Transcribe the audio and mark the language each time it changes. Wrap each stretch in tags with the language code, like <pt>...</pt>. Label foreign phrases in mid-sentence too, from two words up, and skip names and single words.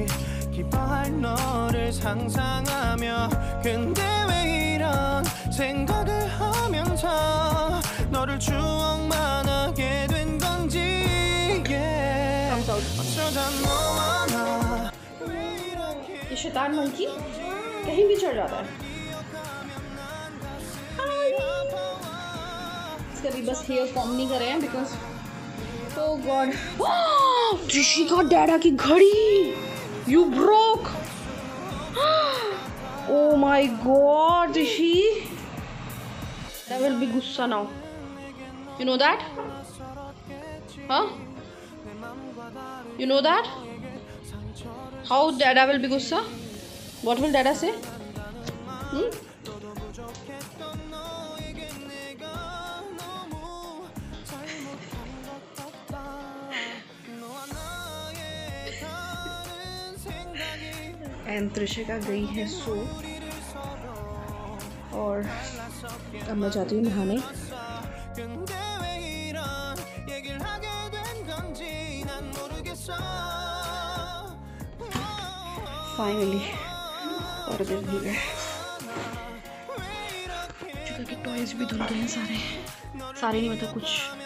<ko>기뻐할 너를 상상하며, 근데 왜 이런 생각을 하면서 너를 추억만 하게 된 건지. 어쩌다 너와 나 왜 이렇게.</ko> <hi>ये शैतान मंकी कहीं भी चढ़ जाता है। इसका भी बस हेयर फॉर्म नहीं करे हैं</hi> <en>because oh god,</en> <hi>त्रिशिका डैडा की घड़ी</hi> <en>you broke. Oh my god, Rishi, that will be gussa now, you know that, huh? You know that how dada will be gussa? What will dada say?</en> <hi>एंड त्रिशिका गई है सो, और अब मैं जाती हूँ नहाने। फाइनली पर्दे धुल गए, त्रिशिका के टॉयज भी धुल गए हैं सारे नहीं, मतलब कुछ।</hi>